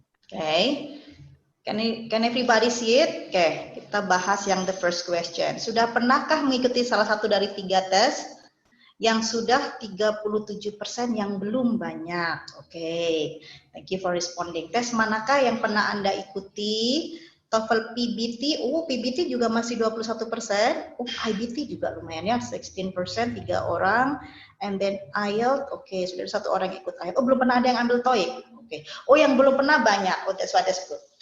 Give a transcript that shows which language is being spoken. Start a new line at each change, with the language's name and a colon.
English: Oke, can everybody see it?
Indonesian: Oke, kita bahas yang
English: the first question.
Indonesian: Sudah pernahkah mengikuti salah satu dari 3 tes? Yang sudah 37%, yang belum banyak.
English: Oke, thank you for responding.
Indonesian: Tes manakah yang pernah Anda ikuti? TOEFL PBT, PBT juga masih 21%. IBT juga lumayan ya, 16%, 3 orang. And then IELTS, oke, sudah 1 orang ikut IELTS. Belum pernah ada yang ambil TOEIC. Oke. yang belum pernah banyak.
English: That's good.